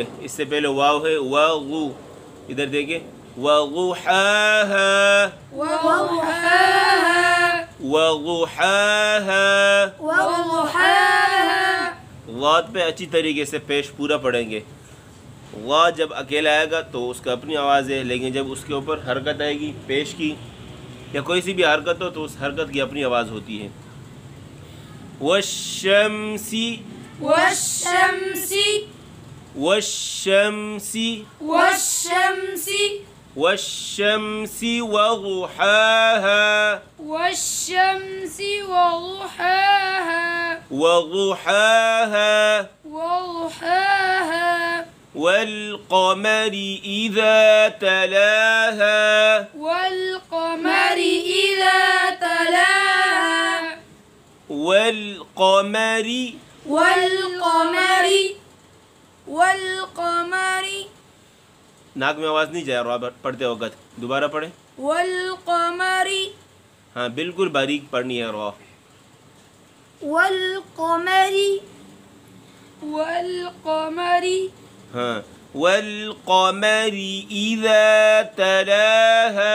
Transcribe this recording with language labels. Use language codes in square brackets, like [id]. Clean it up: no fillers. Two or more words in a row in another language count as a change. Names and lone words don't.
[ur] اس سے پہلے واؤ ہے، واگو، ادھر دیکھیے, [ar] وَضُحَاهَا وَضُحَاهَا. [ur] غاد پہ اچھی طریقے سے پیش پورا پڑھیں گے. غاد جب اکیلا آئے گا تو اس کا اپنی آواز ہے، لیکن جب اس کے اوپر حرکت آئے گی پیش کی یا کوئی سی بھی حرکت ہو تو اس حرکت کی اپنی آواز ہوتی ہے. [ar] وَالشَّمْسِ وَالشَّمْسِ وَالشَّمْسِ وَضُحَاهَا وَالْقَمَرِ إِذَا تَلَاهَا وَالْقَمَرِ. [ur] ناک میں آواز نہیں جائے رہا پڑھتے وقت، دوبارہ پڑھے. [ar] وَالْقَمَرِ. [ur] ہاں بالکل باریک پڑھنی ہے را. [ar] وَالْقَمَرِ. हाँ وَالْقَمَرِ إِذَا تَلَاهَا